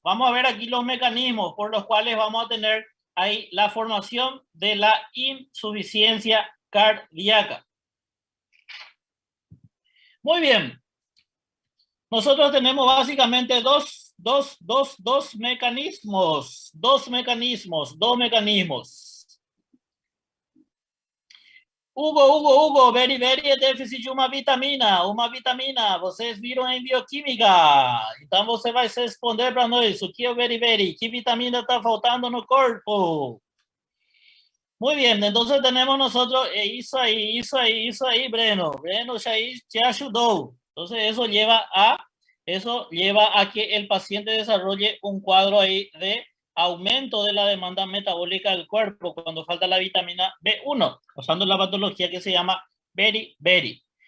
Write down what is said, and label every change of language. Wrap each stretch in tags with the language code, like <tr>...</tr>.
<es>Vamos a ver aquí los mecanismos por los cuales vamos a tener ahí la formación de la insuficiencia cardíaca. Muy bien. Nosotros tenemos básicamente dos mecanismos.</es> <pt>Hugo, beriberi é déficit de uma vitamina. Vocês viram em bioquímica. Então você vai responder para nós o que é o beriberi, que vitamina está faltando no corpo.</pt> <es>Muy bien, entonces tenemos nosotros, isso ahí, Breno ya ahí te ayudó. Entonces eso lleva a que el paciente desarrolle un cuadro ahí de aumento de la demanda metabólica del cuerpo cuando falta la vitamina B1, usando la patología que se llama beriberi.</es>